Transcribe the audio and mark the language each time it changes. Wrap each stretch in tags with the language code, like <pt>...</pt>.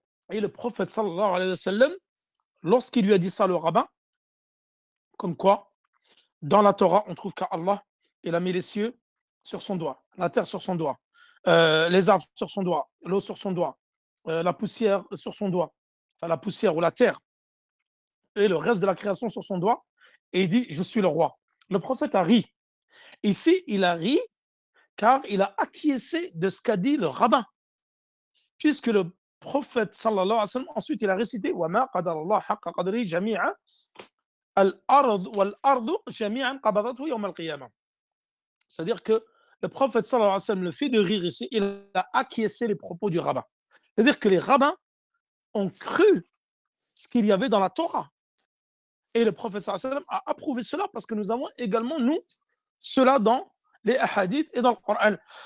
<fr>Et le prophète sallallahu alayhi wa sallam, lorsqu'il lui a dit ça, le rabbin, comme quoi, dans la Torah, on trouve qu'Allah, il a mis les cieux sur son doigt, la terre sur son doigt, les arbres sur son doigt, l'eau sur son doigt, la poussière sur son doigt, enfin la poussière ou la terre, et le reste de la création sur son doigt, et il dit: je suis le roi. Le prophète a ri. Ici, il a ri car il a acquiescé de ce qu'a dit le rabbin. Puisque le prophète, sallallahu alayhi wa sallam, ensuite il a récité:</fr> <ar>وَمَا قَدَرَ اللَّهَ حَقَّ قَدْرِهِ جَمِيعًا الأرض والأرض جميعا قبضته يوم القيامة.</ar> <fr>C'est-à-dire que le prophète sallallahu alayhi wa sallam, le fait de rire ici, il a acquiescé les propos du rabbin. C'est-à-dire que les rabbins ont cru ce qu'il y avait dans la Torah. Et le prophète sallallahu alayhi wa sallam a approuvé cela parce que nous avons également, nous, cela dans les hadiths et dans le Coran.</fr>